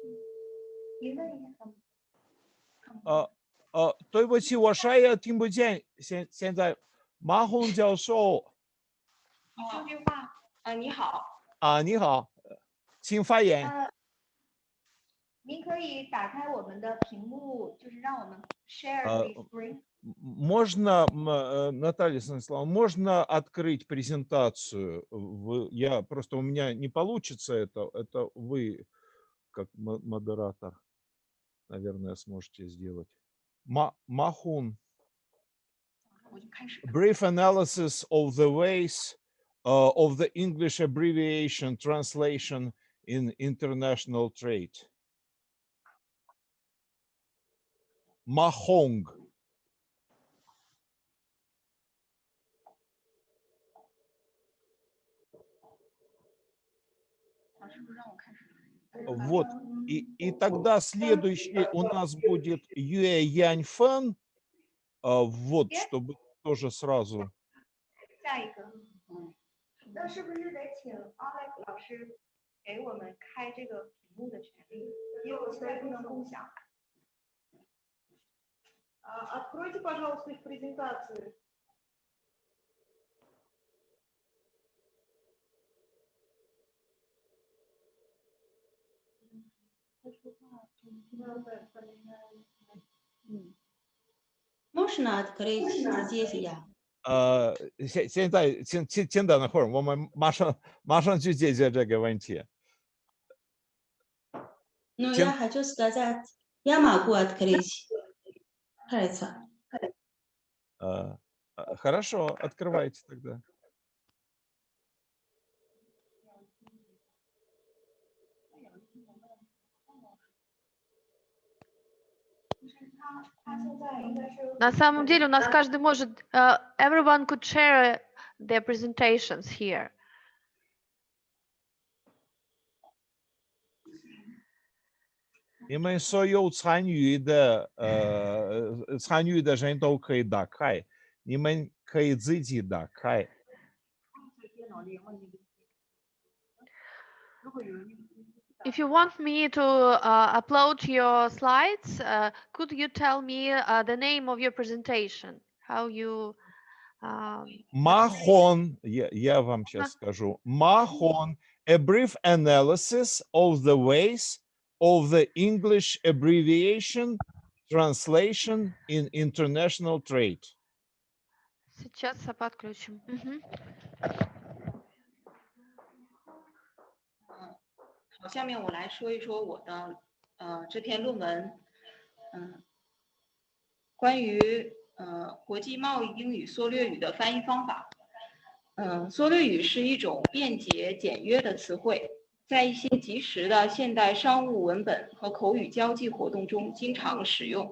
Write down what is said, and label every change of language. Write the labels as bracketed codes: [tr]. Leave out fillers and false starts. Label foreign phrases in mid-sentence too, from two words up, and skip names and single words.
[zh] 对不起，我啥也听不见。现在马洪教授。说句话你好。你好，请发言。您可以打开我们的屏幕，就是让我们 [en] share the screen。 [ru] Можно, Наталья Станиславовна, можно открыть презентацию? У меня не получится это вы как модератор, наверное, сможете сделать. Махун. [en] Brief analysis of the ways of the English abbreviation translation in international trade. [ru] Mahong. Вот. И тогда следующий у нас будет Юэ Яньфэн. Вот, чтобы тоже сразу. [zh] 下一个，那是不是得请 Alex 老师给我们开这个屏幕的权利？因为我现在不能共享。 [ru] Откройте, пожалуйста, их презентацию. Можно открыть здесь я? [zh] 现在先等会儿，我们马上去解决这个问题。 [ru] Ну, я хочу сказать, я могу открыть. Хорошо. Хорошо, открывайте тогда. На самом деле у нас каждый может, [en] everyone could share their presentations here. [zh] И 们所有参与的人都可以打开，你们可以自己打开。 [en] If you want me to upload your slides, could you tell me the name of your presentation? How you... [ru] Махон, я вам сейчас скажу. Махон, [en] a brief analysis of the ways of the English abbreviation translation in international trade. [ru] Сейчас подключим. [zh] 好，下面我来说一说我的这篇论文，关于国际贸易英语缩略语的翻译方法。缩略语是一种便捷简约的词汇，在一些及时的现代商务文本和口语交际活动中经常使用。